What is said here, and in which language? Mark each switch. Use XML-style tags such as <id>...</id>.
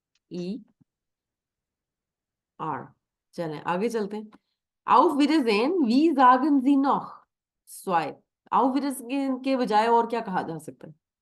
<hi>NOVEMBR, चलें आगे चलते हैं।</hi> <de>Auf Wiedersehen, wie sagen Sie noch? Zwei।</de> <hi>Auf Wiedersehen के बजाय और क्या कहा जा सकता है?</hi>